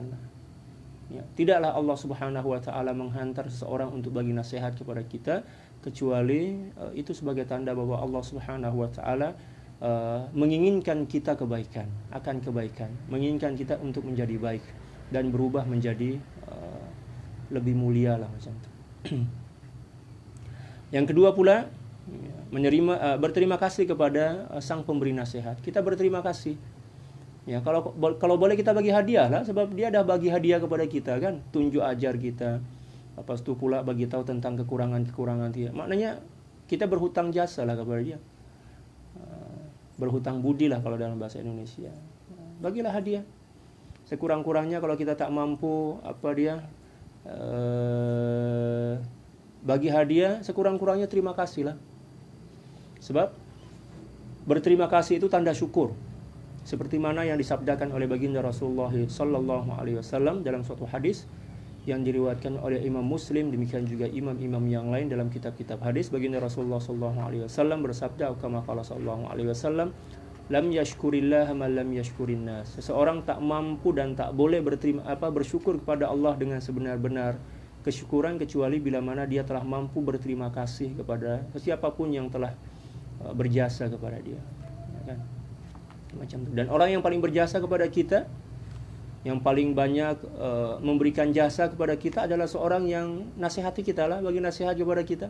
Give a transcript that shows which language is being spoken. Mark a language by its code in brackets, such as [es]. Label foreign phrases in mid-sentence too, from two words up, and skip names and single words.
[ms] Ya, tidaklah Allah [ar] سبحانه وتعالى [ms] menghantar seseorang untuk bagi nasihat kepada kita kecuali itu sebagai tanda bahwa Allah [ar] سبحانه وتعالى [ms] menginginkan kita kebaikan, akan kebaikan, menginginkan kita untuk menjadi baik dan berubah menjadi lebih mulia lah macam itu. Yang kedua pula, berterima kasih kepada sang pemberi nasihat. Kita berterima kasih. Ya, kalau boleh kita bagi hadiah lah, sebab dia dah bagi hadiah kepada kita kan, tunjuk ajar kita. Lepas itu pula bagi tahu tentang kekurangan dia. Maknanya kita berhutang jasa lah kepada dia. Berhutang budi lah kalau dalam bahasa Indonesia. Bagilah hadiah. Sekurang-kurangnya kalau kita tak mampu bagi hadiah, sekurang-kurangnya terima kasih lah. Sebab berterima kasih itu tanda syukur. Seperti mana yang disabdakan oleh baginda Rasulullah [ar] صلى الله عليه وسلم [ms] dalam suatu hadis yang diriwayatkan oleh Imam Muslim, demikian juga imam-imam yang lain dalam kitab-kitab hadis. Baginda Rasulullah [ar] صلى الله عليه وسلم bersabda, كما قال صلى الله عليه وسلم لم يشكر الله من لم يشكر الناس. [ms] Seseorang tak mampu dan tak boleh bersyukur kepada Allah dengan sebenar-benar kesyukuran kecuali bila mana dia telah mampu berterima kasih kepada siapapun yang telah berjasa kepada dia, ya kan? Macam itu. Dan orang yang paling berjasa kepada kita yang paling banyak memberikan jasa kepada kita adalah seorang yang nasihati kita lah, bagi nasihat kepada kita.